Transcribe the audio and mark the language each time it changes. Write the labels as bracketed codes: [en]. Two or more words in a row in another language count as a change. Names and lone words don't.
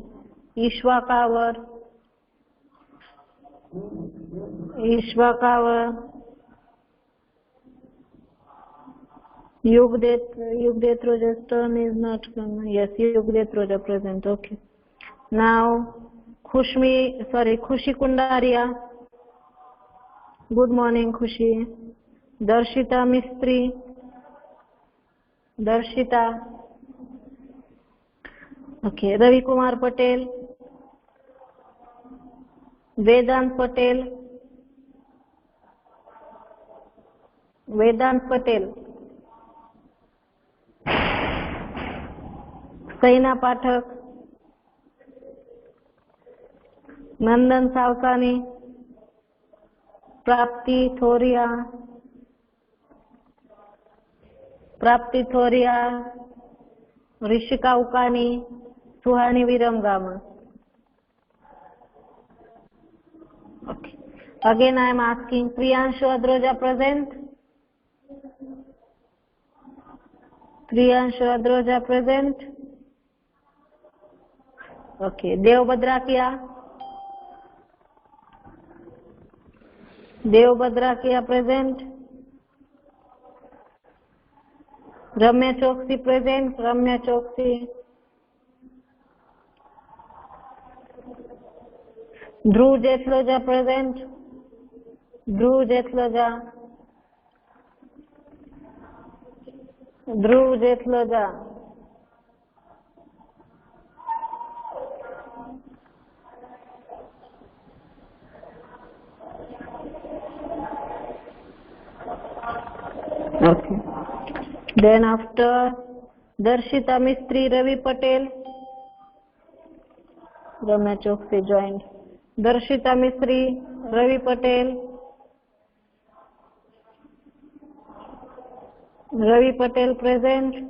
[en] Ishwa Kawar, Yugdet Roja's turn is not come. Yes, Yugdet Roja present. Okay. Now, Khushi Kundaria. Good morning, Khushi. Darshita Mistry. Darshita. Okay. Ravi Kumar Patel. Vedant Patel. Saina Pathak, Nandan Savsani, Prapti Thoria, Rishika Ukani, Suhani Viramgama. Okay. Again I am asking, Priyanshu Adroja present? Priyanshu Adroja present? Okay. Dev Badrakia present? Ramya Chokshi present? Ramya Chokshi. Dhruv Jetloja present? Dhruv Jetloja. Okay. Then after Darshita Mistry, Ravi Patel. Ramya Chokshi joined. Darshita Mistry, Ravi Patel. Ravi Patel present.